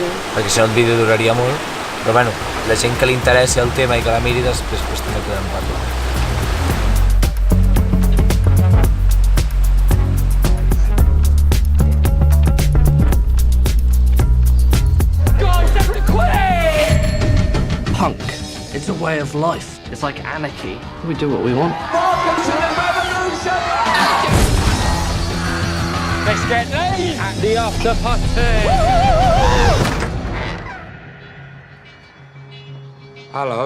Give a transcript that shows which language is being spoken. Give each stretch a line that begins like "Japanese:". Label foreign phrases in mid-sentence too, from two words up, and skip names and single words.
Catalan: Perquè si no el vídeo duraria molt, però bueno, la gent que li interessi el tema i que la miri després també podem parlar.
English: Punk, it's a way of life. It's like anarchy. We do what we want. Welcome to the revolution! Let's get late at the after party. Hello.